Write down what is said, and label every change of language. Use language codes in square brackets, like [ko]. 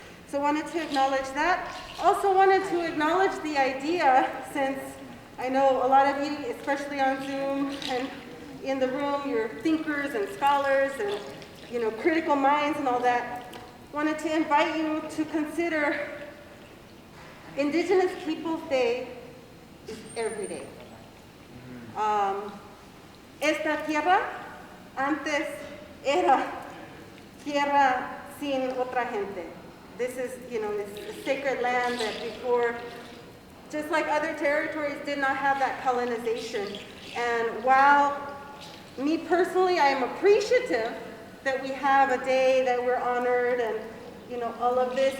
[en] So I wanted to acknowledge that. Also wanted to acknowledge the idea, since I know a lot of you, especially on Zoom and in the room, you're thinkers and scholars and, critical minds and all that. Wanted to invite you to consider Indigenous Peoples Day is every day. [es] Esta tierra antes era tierra sin otra gente. [en] This is, this sacred land that before, just like other territories, did not have that colonization. And while me personally, I am appreciative that we have a day that we're honored and, all of this.